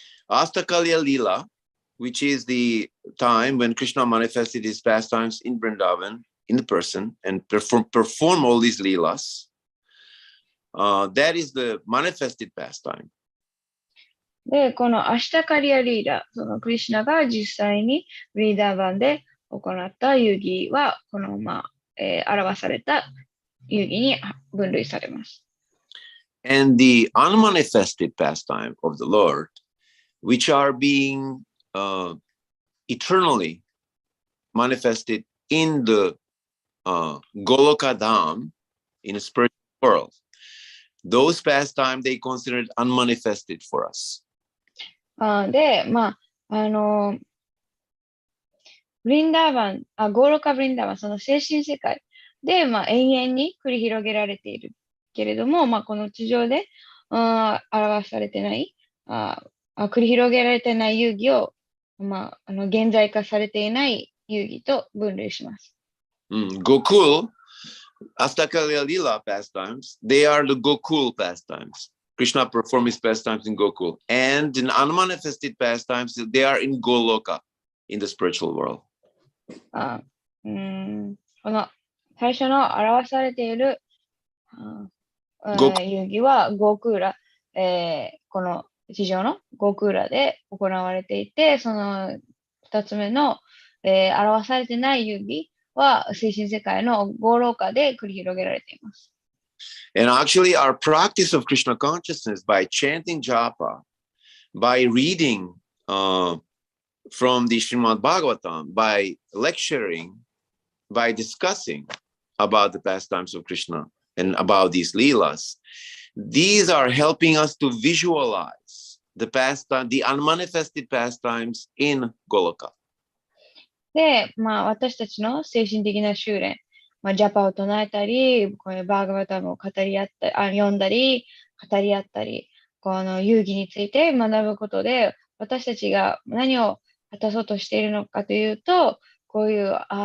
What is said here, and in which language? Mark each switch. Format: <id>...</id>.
<en>Astakalya Lila, which is the time when Krishna manifested his pastimes in Vrindavan, in the person, and perform all these leelas. That is the manifested pastime.</en> <ja>で、このアシタカリアリーラ、そのクリシュナが実際にブリンダーバンで行った遊戯は、この表された遊戯に分類されます。</ja> <en>And the unmanifested pastime of the Lord, which are being eternally manifested in the Goloka Dham in a spiritual world. Those pastimes they considered unmanifested for us.</en> <ja>で、ブリンダーバン、ゴーロカブリンダーバン、その精神世界で、永遠に繰り広げられているけれども、この地上で表されてない、繰り広げられてない遊戯を、現在化されていない遊戯と分類します。</ja> <en>Gokul, Astakalya Lila pastimes, they are the Gokul pastimes. Krishna performed his pastimes in Gokul. And in unmanifested pastimes, they are in Goloka, in the spiritual world.</en> <ja>この最初の表されている遊戯はゴークーラ、この地上のゴークーラで行われていて、その2つ目の、表されてない遊戯は精神世界のゴーローカで繰り広げられています。</ja> <en>And actually, our practice of Krishna consciousness by chanting japa, by reading from the Srimad Bhagavatam, by lecturing, by discussing about the pastimes of Krishna and about these leelas, these are helping us to visualize the pastime, the unmanifested pastimes in Goloka.</en> <ja>で、私たちの精神的な修練、ジャパを唱えたり、こういうバーガバタムを語り合った読んだり、語り合ったり、この遊戯について学ぶことで、私たちが何を果たそうとしているのかというと、こういう</ja>